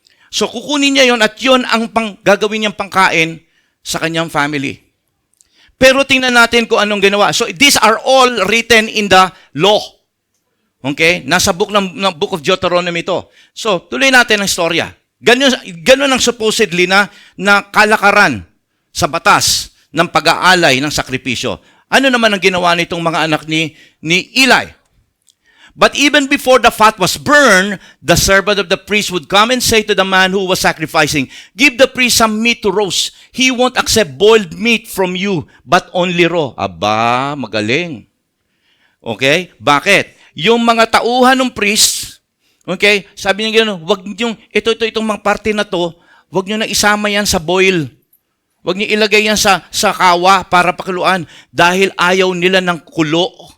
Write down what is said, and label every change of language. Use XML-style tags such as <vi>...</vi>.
<tl>So kukunin niya yon at yon ang gagawin niyang pangkain sa kanyang family. Pero tingnan natin kung anong ginawa.</tl> <en>So these are all written in the law.</en> <tl>Okay? Nasa book of Deuteronomy ito. So tuloy natin ang storya. Ganun ang supposedly na kalakaran sa batas ng pag-aalay ng sakripisyo. Ano naman ang ginawa nitong mga anak ni Eli?</tl> <en>But even before the fat was burned, the servant of the priest would come and say to the man who was sacrificing, "Give the priest some meat to roast. He won't accept boiled meat from you, but only raw."</en> <tl>Aba, magaling. Okay? Bakit? Yung mga tauhan ng priest, okay, sabi niya gano'n, wag niyo itong mga parte na to, wag niyo na isama yan sa boil. Wag niyo ilagay yan sa kawa para pakuluan dahil ayaw nila ng kulo.</tl>